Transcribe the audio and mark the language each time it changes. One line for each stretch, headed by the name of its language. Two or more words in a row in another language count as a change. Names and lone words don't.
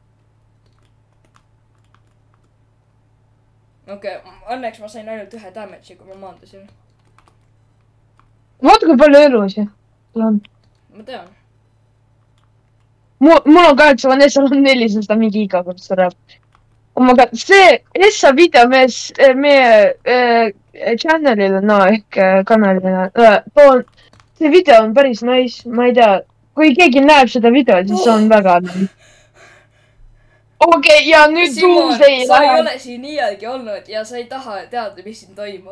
Estonian: okei, õnneks ma sain ainult ühe damage'i, kui ma maandusin. Vaata, kui palju elusi on. ma tean. Mul on 8, seal on 4, sest ta mingi iga kord sureb.
English: Oh my god,
Estonian: see Essa video meie channel'il, no ehk kanalina, see video on päris nice, ma ei tea, kui keegi näeb seda videot, siis on väga nice. okei, ja nüüd Simon, sa ei ole siin iialgi olnud ja sa ei taha teada, mis siin toimub.